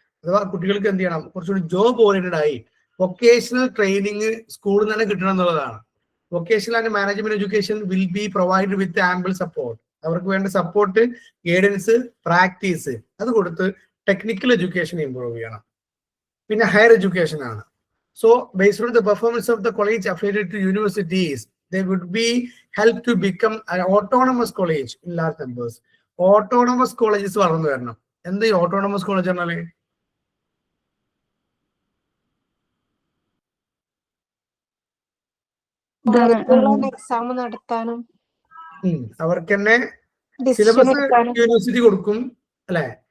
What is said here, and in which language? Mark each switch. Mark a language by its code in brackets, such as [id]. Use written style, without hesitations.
[ml] അഥവാ കുട്ടികൾക്ക് എന്ത് ചെയ്യണം, കുറച്ചുകൂടി ജോബ് ഓറിയന്റഡ് ആയി വൊക്കേഷണൽ ട്രെയിനിങ് സ്കൂളിൽ തന്നെ കിട്ടണം എന്നുള്ളതാണ്. [en] Vocational and management education will be provide with ample support. [ml] അവർക്ക് വേണ്ട സപ്പോർട്ട്, ഗൈഡൻസ്, പ്രാക്ടീസ് അത് കൊടുത്ത് ടെക്നിക്കൽ എഡ്യൂക്കേഷൻ ഇംപ്രൂവ് ചെയ്യണം. പിന്നെ ഹയർ എഡ്യൂക്കേഷൻ ആണ്. [en] So based on the performance of the college affiliated to universities, they would be helped to become an autonomous college in large numbers. [ml] Autonomous colleges വളർന്നു വരണം. എന്താ ഈ autonomous college പറഞ്ഞാല്? Exam നടത്താനും അവർക്ക് തന്നെ സിലബസ് യൂണിവേഴ്സിറ്റി കൊടുക്കും അല്ലെ?